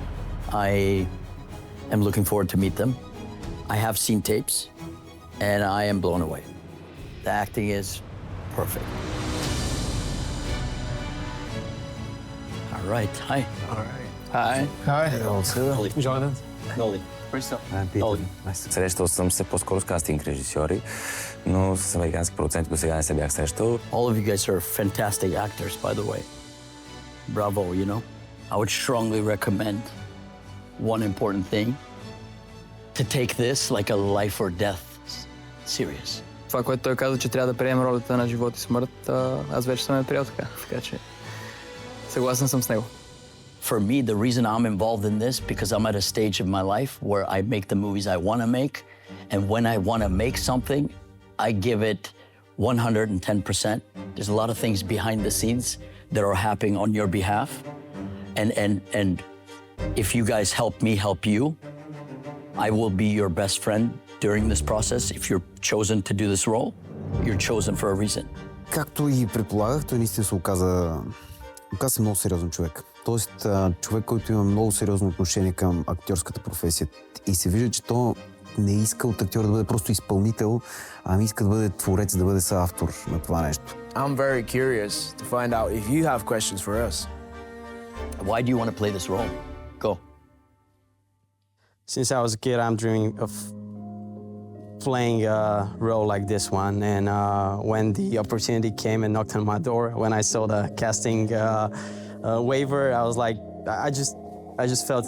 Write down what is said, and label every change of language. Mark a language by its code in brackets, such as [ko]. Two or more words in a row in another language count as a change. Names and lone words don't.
[en] I am looking forward to meet them. I have seen tapes, and I am blown away. The acting is perfect. All right. Hi. All right. Hi. Hi. Noli. Jonathan. Noli. Noli. [bg] Срещал съм се по-скоро с кастинг режисьори, но с американски продуценти до сега не се бях срещал. [en] All of you guys are fantastic actors, by the way. Bravo, you know. I would strongly recommend one important thing, to take this like a life or death serious. [bg] Това, което той каза, че трябва да приеме ролята на живот и смърт, аз вече съм я приел така. Така че съгласен съм с него. [en] For me, the reason I'm involved in this, because I'm at a stage of my life where I make the movies I want to make, and when I want to make something, I give it 110%. There's a lot of things behind the scenes that are happening on your behalf, and if you guys help me help you, I will be your best friend during this process. If you're chosen to do this role, you're chosen for a reason. [bg] Както и предполагах, той наистина се оказа много сериозен човек. Тоест, човек, който има много сериозно отношение към актьорската професия. И се вижда, че то не иска от актьор да бъде просто изпълнител, ами иска да бъде творец, да бъде съавтор на това нещо. [en] I'm very curious to find out if you have questions for us. Why do you want to play this role? Go. Since I was a kid, I'm dreaming of playing a role like this one. And when the opportunity came and knocked on my door, when I saw the casting waiver, I was like, I just felt it.